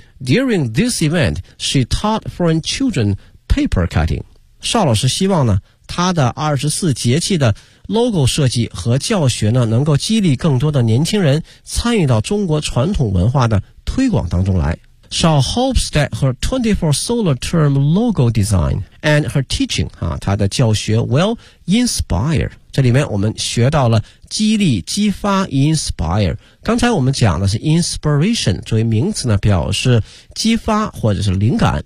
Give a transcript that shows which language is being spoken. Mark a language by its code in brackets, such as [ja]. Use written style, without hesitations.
[en] During this event, she taught foreign children paper cutting. [zh] 邵老师希望呢他的24节气的 logo 设计和教学呢能够激励更多的年轻人参与到中国传统文化的推广当中来。 [en] Shaw hopes that her 24 solar term logo design and her teaching, [zh] 啊，她的教学 [en] will inspire. [zh] 这里面我们学到了激励、激发 inspire. 刚才我们讲的是 inspiration, 作为名词呢表示激发或者是灵感。